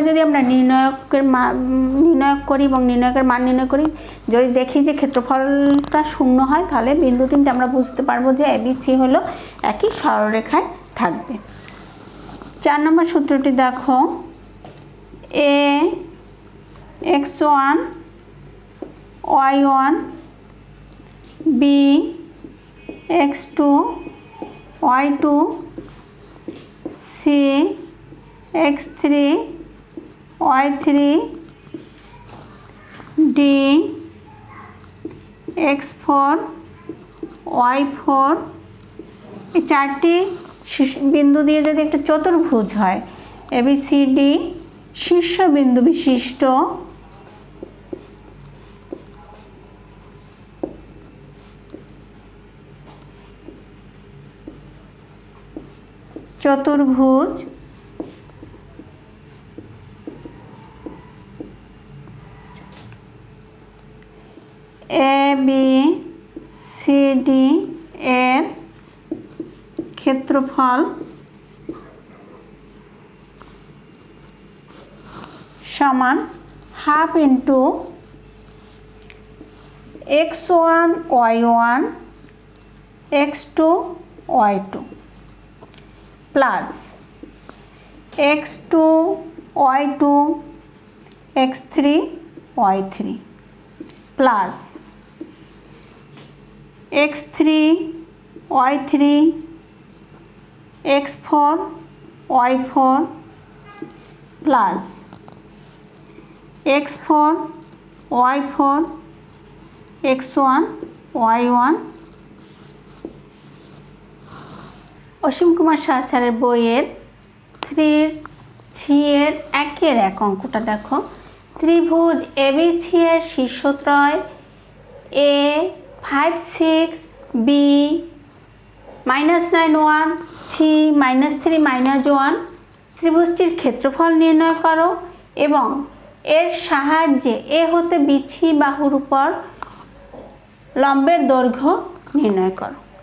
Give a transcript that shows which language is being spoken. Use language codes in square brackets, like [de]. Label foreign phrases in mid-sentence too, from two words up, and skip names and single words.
[bn] যদি আমরা নির্ণয়ক করি এবং নির্ণয়কের মান নির্ণয় করি, যদি দেখি যে ক্ষেত্রফলটা শূন্য হয় তাহলে বিন্দু তিনটে আমরা বুঝতে পারবো যে ABC হলো একই সরলরেখায় থাকবে। 4 নম্বর সূত্রটি দেখো, a x1 y1 b x2 y2 c x3 y3 d x4 y4 এই চারটি বিন্দু দিয়ে যদি একটা চতুর্ভুজ হয় ABCD শীর্ষবিন্দু বিশিষ্ট চতুর্ভুজ ABCD এর ক্ষেত্রফল সমান [en] half into [bn] x1 y1 x2 y2 প্লাস x2 y2 x3 y3 প্লাস x3 y3 x4 y4 প্লাস x4 y4 x1 y1। অসীম কুমার সাহাচারের বইয়ের 3C এর 1-1 অঙ্কটা দেখো। ত্রিভুজ ABC এর শীর্ষত্রয় A 5 6 B -9 1 C -3 -1 ত্রিভুজটির ক্ষেত্রফল নির্ণয় করো এবং এর সাহায্যে A হতে BC বাহুর উপর লম্বের দৈর্ঘ্য নির্ণয় করো।